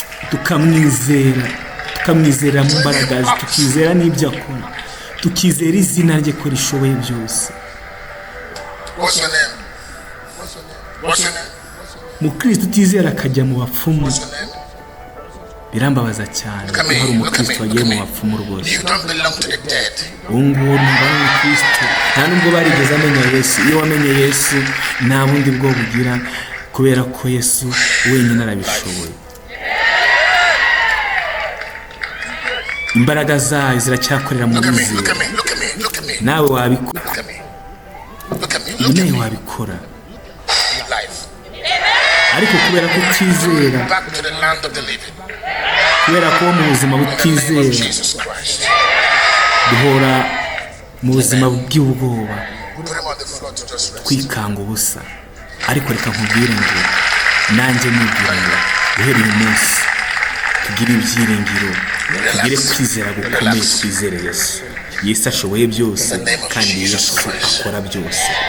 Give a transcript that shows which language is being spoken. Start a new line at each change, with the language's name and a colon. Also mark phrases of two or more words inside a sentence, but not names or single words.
Kinyarwanda: Tukamwizera, tukamwizera mu mbaraga ze, tukizera n'ibyo akora, tukizera izina rye ko rishoboye byose. Mu Kristo utizera akajya mu bapfumu. Birambabaza cyane ko hari umukristo wagiye mu bapfumu rwose.
English: You don't belong to the dead.
Kinyarwanda: Uwo nguwo ntabwo ari umukristo, nta nubwo barigeze amenya Yesu. Iyo wamenye Yesu, nta bundi bwo bugira, kubera ko Yesu wenyine arabishoboye. Imbaraga zayo ziracyakorera mu
English: Look at me, bizera. look at me, look at me.
Kinyarwanda: Nawe wabikora.
English: Look at me, look at me, Ibi look at nawe me.
Kinyarwanda: wabikora. Life. Ariko kubera ko utizera,
English: Back to the land of the living.
Kinyarwanda: kubera ko mu buzima
English: In the name of
Kinyarwanda: butizera, Jesus Christ. duhora mu buzima bw'ubwoba,
English: Put him on the floor to just rest.
Kinyarwanda: kwikanga ubusa. Ariko reka nkubwire ngo nanjye nibwira ngo uhereye uyu munsi tugire ibyiringiro, tugire kwizera gukomeye, twizere Yesu. Yesu ashoboye byose, kandi Yesu akora byose.